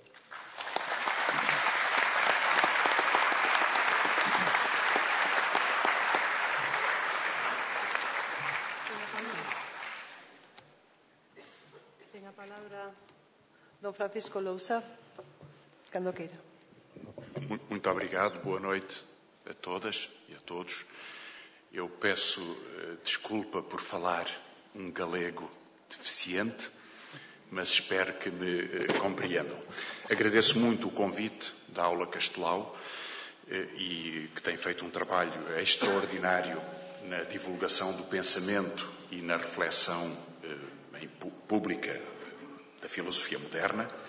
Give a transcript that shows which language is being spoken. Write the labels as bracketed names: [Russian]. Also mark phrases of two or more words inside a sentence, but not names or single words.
[Galician] Ten a palabra don Francisco Lousa, cando queira. [Portuguese] Muito obrigado, boa noite a todas e a todos. Eu peço desculpa por falar um galego deficiente, mas espero que me compreendam. Agradeço muito o convite da Aula Castelau e que tem feito um trabalho extraordinário na divulgação do pensamento e na reflexão pública da filosofia moderna.